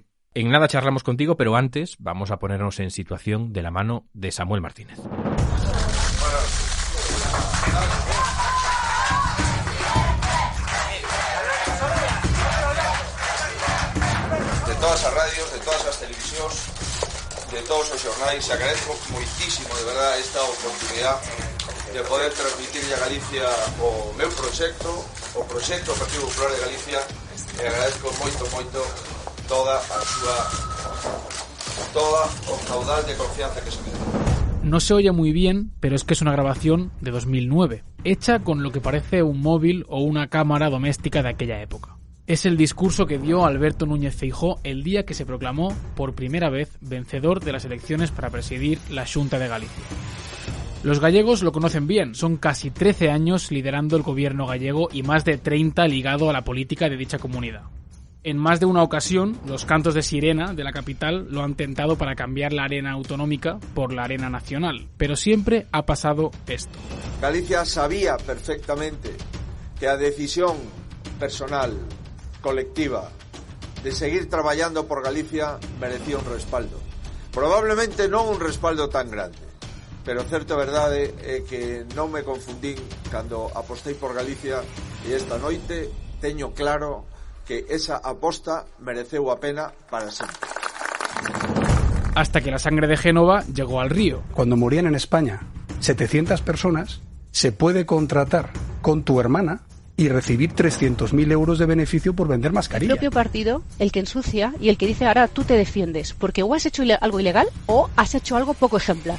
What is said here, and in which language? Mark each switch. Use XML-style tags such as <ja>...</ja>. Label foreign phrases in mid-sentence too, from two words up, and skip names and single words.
<es>En nada charlamos contigo, pero antes vamos a ponernos en situación de la mano de Samuel Martínez.</es> <gl>De todas as radios, de todas as televisións, de todos os xornais, agradezco moitísimo, de verdad, esta oportunidade de poder transmitirlle a Galicia o meu proxecto, o proxecto do Partido Popular de Galicia, e agradezco moito toda o caudal de confianza que se me dá.</gl> <es>No se oye muy bien, pero es que es una grabación de 2009, hecha con lo que parece un móvil o una cámara doméstica de aquella época. Es el discurso que dio Alberto Núñez Feijóo el día que se proclamó por primera vez vencedor de las elecciones para presidir la Xunta de Galicia. Los gallegos lo conocen bien, son casi 13 años liderando el gobierno gallego y más de 30 ligado a la política de dicha comunidad. En más de una ocasión, los cantos de sirena de la capital lo han tentado para cambiar la arena autonómica por la arena nacional, pero siempre ha pasado esto.</es> <gl>Galicia sabía perfectamente que a decisión personal, colectiva, de seguir traballando por Galicia merecía un respaldo. Probablemente non un respaldo tan grande, pero certo verdade é que non me confundín cando apostei por Galicia e esta noite teño claro que esa aposta mereceu a pena para sempre.</gl> <es>Hasta que la sangre de Génova llegó al río. Cuando morían en España 700 personas, se puede contratar con tu hermana y recibir 300.000 euros de beneficio por vender mascarilla. El propio partido, el que ensucia y el que dice ahora tú te defiendes, porque o has hecho algo ilegal o has hecho algo poco ejemplar.</es>